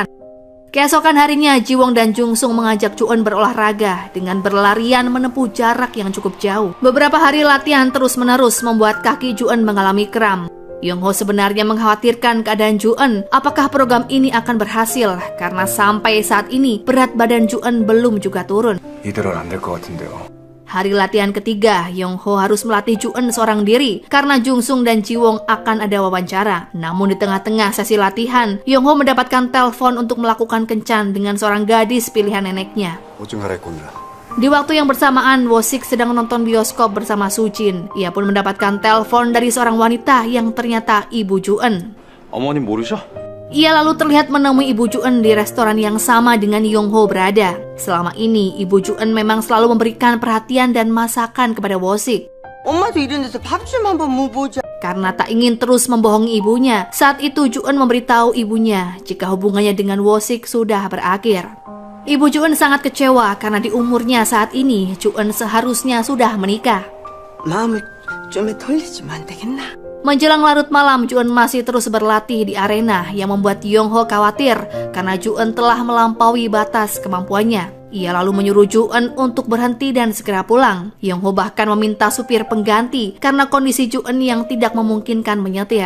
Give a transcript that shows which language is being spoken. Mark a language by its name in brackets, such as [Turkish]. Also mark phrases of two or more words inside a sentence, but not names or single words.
[Indonesian] Keesokan harinya, Ji-won dan Jung-sung mengajak Ju-eun berolahraga dengan berlarian menempuh jarak yang cukup jauh. Beberapa hari latihan terus-menerus membuat kaki Ju-eun mengalami kram. Yong-ho sebenarnya mengkhawatirkan keadaan Ju-eun, apakah program ini akan berhasil karena sampai saat ini berat badan Ju-eun belum juga turun. [Korean] 이대로는 안 될 것 같은데요. [Indonesian] Hari latihan ketiga, Yong-ho harus melatih Ju-eun seorang diri karena Jung-sung dan Ji-won akan ada wawancara. Namun di tengah-tengah sesi latihan, Yong-ho mendapatkan telepon untuk melakukan kencan dengan seorang gadis pilihan neneknya. [Korean] 오징 갈아입고입니다. [Indonesian] Di waktu yang bersamaan, Wo-sik sedang menonton bioskop bersama Soo-jin. Ia pun mendapatkan telepon dari seorang wanita yang ternyata ibu Ju-eun. [Korean] 어머님 모르셔? [Indonesian] Ia lalu terlihat menemui ibu Ju-eun di restoran yang sama dengan Yong-ho berada. Selama ini, ibu Ju-eun memang selalu memberikan perhatian dan masakan kepada Wo-sik. [Korean] 엄마도 이런 데서 밥 좀 한번 먹어보자. [Indonesian] Karena tak ingin terus membohongi ibunya, saat itu Ju-eun memberitahu ibunya jika hubungannya dengan Wo-sik sudah berakhir. Ibu Ju-eun sangat kecewa karena di umurnya saat ini, Ju-eun seharusnya sudah menikah. [Korean] 마음을 좀 돌리지면 안 되겠나? [Indonesian] Menjelang larut malam, Ju-eun masih terus berlatih di arena yang membuat Yong-ho khawatir karena Ju-eun telah melampaui batas kemampuannya. Ia lalu menyuruh Ju-eun untuk berhenti dan segera pulang. Yong-ho bahkan meminta supir pengganti karena kondisi Ju-eun yang tidak memungkinkan menyetir.